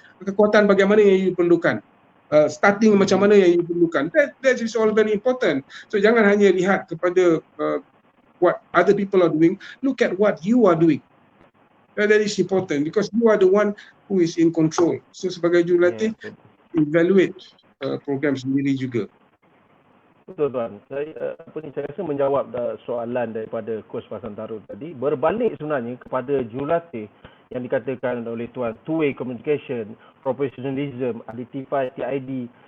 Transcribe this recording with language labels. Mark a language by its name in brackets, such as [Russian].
[Malay] Kekuatan bagaimana yang you perlukan? Starting macam mana yang you perlukan? [English] That is all very important. So [Malay] jangan hanya lihat kepada [English] what other people are doing, look at what you are doing. That is important because you are the one who is in control. [Malay] So sebagai jurulatih, [English] evaluate program [Malay] sendiri juga. Betul tuan. Saya rasa menjawab soalan daripada Coach Pasantaro tadi, berbalik sebenarnya kepada jurulatih yang dikatakan oleh tuan, [English] two-way communication, professionalism, [Malay] identify TID.